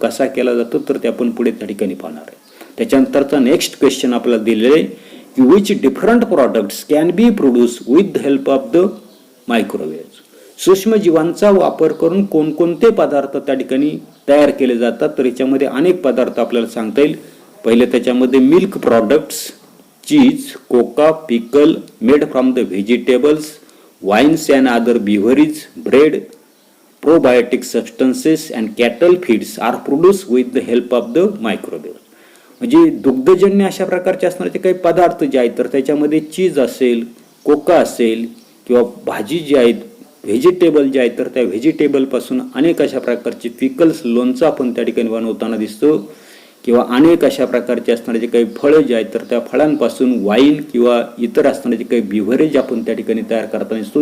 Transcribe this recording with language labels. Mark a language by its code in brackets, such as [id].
[mr] कसा केला जातो तर ते आपण पुढे त्या ठिकाणी पाहणार आहे. त्याच्यानंतरचा नेक्स्ट क्वेश्चन आपल्याला दिलेलं आहे की [en] Which different products can be produce with the help of the microwaves. [mr] सूक्ष्मजीवांचा वापर करून कोणकोणते पदार्थ त्या ठिकाणी तयार केले जातात तर याच्यामध्ये अनेक पदार्थ आपल्याला सांगता येईल. पहिले त्याच्यामध्ये [en] Milk products, cheese, cocoa, pickle made from the vegetables, wines and other beverages, bread, probiotic substances and cattle feeds are produced with the help of the microwaves. [mr] म्हणजे दुग्धजन्य अशा प्रकारचे असणारे काही पदार्थ जे आहेत तर त्याच्यामध्ये चीज असेल, कोका असेल किंवा भाजी जी आहेत, व्हेजिटेबल जे आहेत तर त्या व्हेजिटेबलपासून अनेक अशा प्रकारचे पिकल्स, लोणचं आपण त्या ठिकाणी बनवताना दिसतो. किंवा अनेक अशा प्रकारचे असणारे जे काही फळं जे आहेत तर त्या फळांपासून वाईन किंवा इतर असणारे जे काही बिव्हरेज आपण त्या ठिकाणी तयार करताना दिसतो.